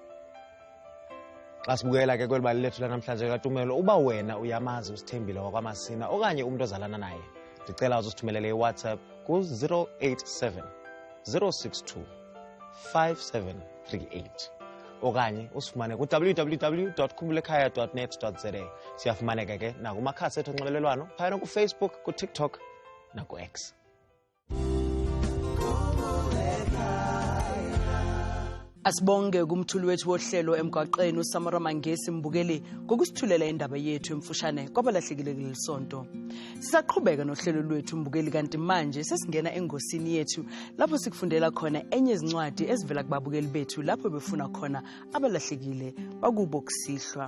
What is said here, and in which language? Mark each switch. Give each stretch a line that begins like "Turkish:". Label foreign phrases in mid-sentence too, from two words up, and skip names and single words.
Xhosa: Xa sibukela ke kweli bali lethu lanamhlanje kaTumelo, uba wena uyamazi uSithembile wakwaMasina okanye umuntu ozalana naye, ndicela uzithumelele iWhatsApp ku-087 062 5738 okanye usifumane ku-www.khumbulekhaya.net.za. Siyafumaneka ke nakumakhasi ethu onxibelelwano phayana kuFacebook, kuTikTok naku-X. Asibonge kumthuli wethu wohlelo emgwaqeni uSamara Mangesi Mbukeli ngokusithulela indaba yethu emfushane kwabalahlekile kulisonto.
Zulu: Sisaqhubeka nohlelo lwethu Mbukeli kanti manje sesingena engosini yethu lapho sikufundela khona enye izincwadi ezivela kubabukeli bethu lapho befuna khona abalahlekile bakubo kusihlwa.